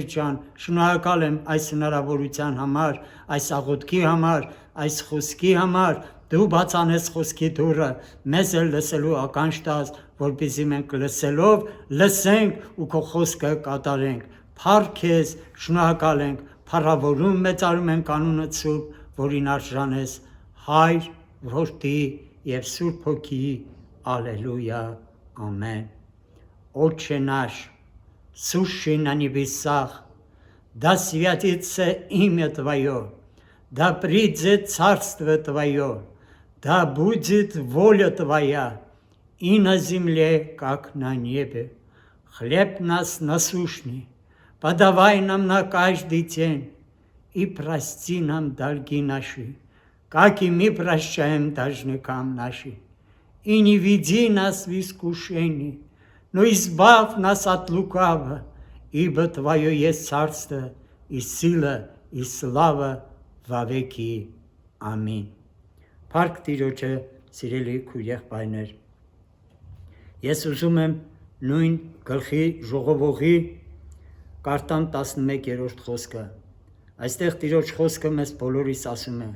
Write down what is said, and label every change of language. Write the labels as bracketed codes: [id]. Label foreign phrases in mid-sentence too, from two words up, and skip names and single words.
[hy] ջան, շնորհակալ եմ այս հնարավորության համար, այս աղոթքի համար, այս խոսքի համար, դու բացանես խոսքի դուռը, մեզ էլ լսելու ականջ տաս, որպեսզի մենք լսելով լսենք ու քո խոսքը կատարենք։ Փառք քեզ, շնորհակալ ենք, փառավորում մեծարում ենք անունդ սուրբ, որին արժան ես, Հայր, Որդի եւ Սուրբ Հոգի, Ալելույա, ամեն։ [ru] Отче наш, сущий на небесах, да святится имя Твое, да придет царство Твое, да будет воля Твоя и на земле, как на небе. Хлеб нас насущный подавай нам на каждый день и прости нам долги наши, как и мы прощаем должникам нашим. И не веди нас в искушение, но избавь нас от лукавого, ибо Твое есть царство, и сила, и слава во веки аминь։ [hy] Փառք Տիրոջը, սիրելի քույր եղբայրներ։ Ես ուզում եմ նույն գլխի ժողովողի կարդամ 11-րդ խոսքը։ Այստեղ Տիրոջ խոսքը մեզ բոլորիս ասում է.